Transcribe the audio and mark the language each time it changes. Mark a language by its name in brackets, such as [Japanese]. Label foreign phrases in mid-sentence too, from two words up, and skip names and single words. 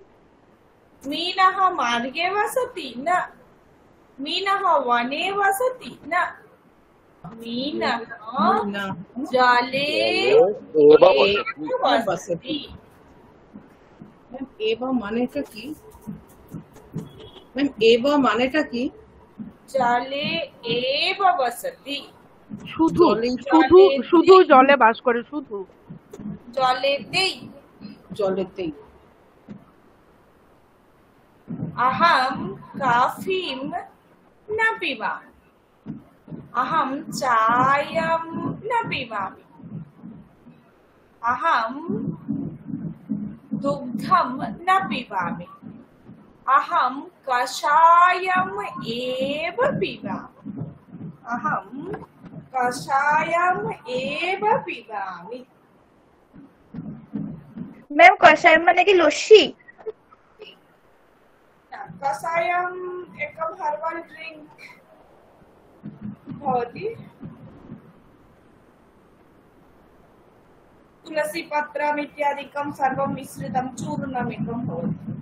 [Sanskrit] मीनः मार्गे वसति न। मीनः वने वसति न। मीनः जले एव वसति। [Bangla] एव मानेটা কি? ম্যাম এব মানেটা কি? [Sanskrit] জলে এব বসতি। [Bangla] শুধু শুধু শুধু জলে বাস করে, শুধু জলেতেই। [Sanskrit] अहम काफीं न पिबामि। अहम चायं न पिबामि। अहम दुग्धं न पिबामि। अहम कषायम् एव पिबामि। अहम कषायम् एव पिबामि। [Bangla] ম্যাম কষায়ম মানে কি লস্সি? [Sanskrit] कषायम् एकं [English] herbal drink [Sanskrit] भवति। तुलसी पत्रम् इत्यादिकं सर्वं मिश्रितं चूर्णमेकं भवति।